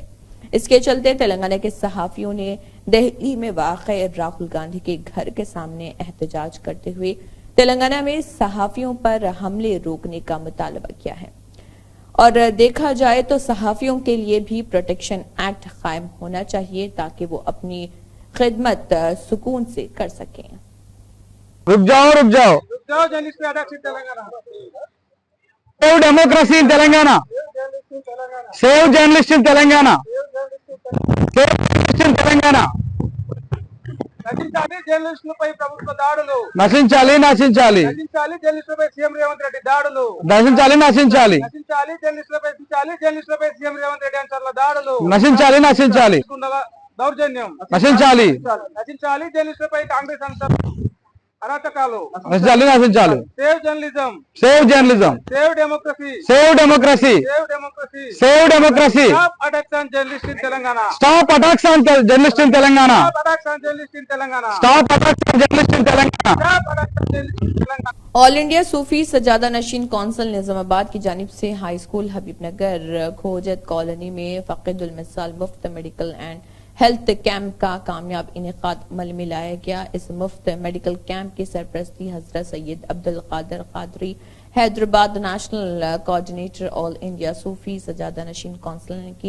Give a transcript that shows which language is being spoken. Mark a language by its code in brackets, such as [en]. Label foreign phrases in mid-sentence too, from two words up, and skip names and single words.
[ur] اس کے چلتے تلنگانہ کے صحافیوں نے دہلی میں واقع راہل گاندھی کے گھر کے سامنے احتجاج کرتے ہوئے تلنگانہ میں صحافیوں پر حملے روکنے کا مطالبہ کیا ہے، اور دیکھا جائے تو صحافیوں کے لیے بھی [en] protection act [ur] قائم ہونا چاہیے تاکہ وہ اپنی خدمت سکون سے کر سکیں۔ رک جاؤ [en] save democracy in Telangana, save journalist in Telangana, save journalist in Telangana. [te] నశించాలి జర్నలిస్టులపై ప్రభుత్వ దాడులు, నశించాలి నశించాలి నశించాలి జర్నలిస్టులపై సీఎం రేవంత్ రెడ్డి దాడులు, నశించాలి నశించాలి నశించాలి జర్నలిస్టులపై సీఎం రేవంత్ రెడ్డి అనుచరుల దాడులు, నశించాలి నశించాలి దౌర్జన్యం, నశించాలి నశించాలి జర్నలిస్టులపై కాంగ్రెస్ అరాచకాలు, నశించాలి నశించాలి [en] save journalism, save journalism, save democracy, save democracy, save democracy, save democracy, stop attacks on journalist in Telangana, stop attacks on journalist in Telangana, stop attacks on journalist in Telangana, stop attacks on journalist in Telangana. stop attacks on journalist in Telangana. [ur] آل انڈیا صوفی سجادہ نشین کونسل نظام آباد کی جانب سے ہائی سکول حبیب نگر کھوجت کالونی میں فقد المثال مفت [en] medical and health camp [ur] کا کامیاب انعقاد عمل میں لایا گیا۔ اس مفت [en] medical camp [ur] کی سرپرستی حضرت سید عبدالقادر قادری حیدرآباد [en] national coordinator [ur] آل انڈیا صوفی سجادہ نشین کونسل نے کی۔